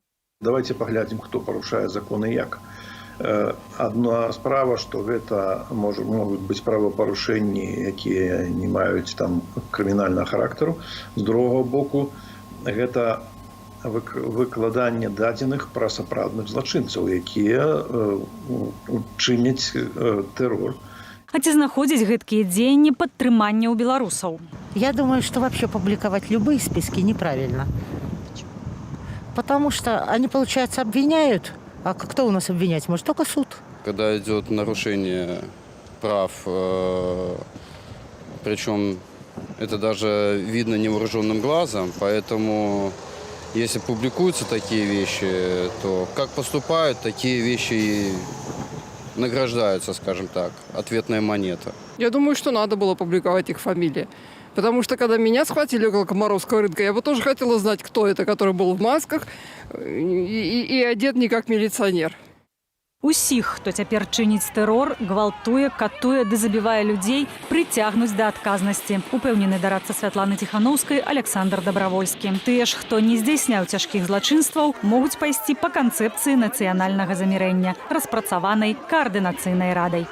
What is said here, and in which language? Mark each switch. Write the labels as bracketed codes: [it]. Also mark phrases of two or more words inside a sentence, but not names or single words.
[be] Давайте паглядзім, хто парушае законы як. Адна справа, што гэта могуць быць правапарушэнні, якія не маюць там крымінальнага характару. З другога боку, гэта выкладанне дадзеных пра сапраўдных злачынцаў, якія чыняць тэрор. А ці знаходзяць гэткія дзеянні падтрымання ў беларусаў? [ru] Я думаю, что вообще публиковать любые списки неправильно. Потому что они, получается, обвиняют. А кто у нас обвинять? Может, только суд. Когда идет нарушение прав, причем это даже видно невооруженным глазом, поэтому если публикуются такие вещи, то как поступают, такие вещи и награждаются, скажем так, ответная монета. Я думаю, что надо было публиковать их фамилии. Потому что, когда меня схватили около Комаровского рынка, я бы тоже хотела знать, кто это, который был в масках и одет не как милиционер. [be] Усіх, хто цяпер чыніць тэрор, гвалтуе, катуе ды забівае людзей, прыцягнуць да адказнасці. Упэўнены дарадца Святланы Ціханаўскай Александр Дабравольскі. Тыя ж, хто не здзяйсняў цяжкіх злачынстваў, могуць пайсці па канцэпцыі нацыянальнага замірэння, распрацаванай каардынацыйнай радай.